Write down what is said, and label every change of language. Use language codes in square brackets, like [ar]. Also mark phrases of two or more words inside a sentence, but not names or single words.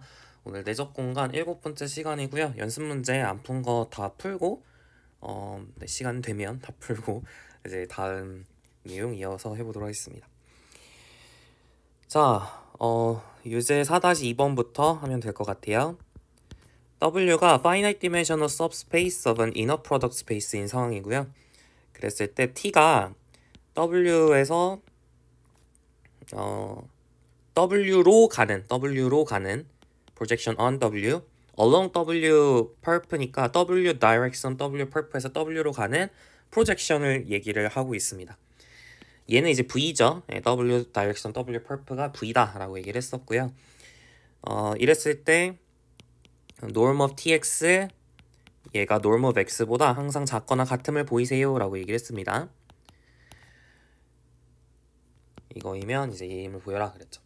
[ko] 오늘 내적 공간 7번째 시간이고요. 연습 문제 안 푼 거 다 풀고 네, 시간 되면 다 풀고 이제 다음 내용 이어서 해보도록 하겠습니다. 자, 유제 4-2번부터 하면 될 것 같아요. [en] W가 finite dimensional subspace of an inner product space인 상황이고요. [ko] 그랬을 때 T가 W에서 W로 가는 [en] projection on W along W perp [ko] 니까 [en] W direction W perp [ko] 에서 W로 가는 projection을 얘기를 하고 있습니다. 얘는 이제 V죠. [en] W direction W perp [ko] 가 V다 라고 얘기를 했었고요. 이랬을 때 [en] norm of tx [ko] 얘가 [en] norm of x [ko] 보다 항상 작거나 같음을 보이세요 라고 얘기를 했습니다. 이거이면 이제 얘 힘을 보여라 그랬죠.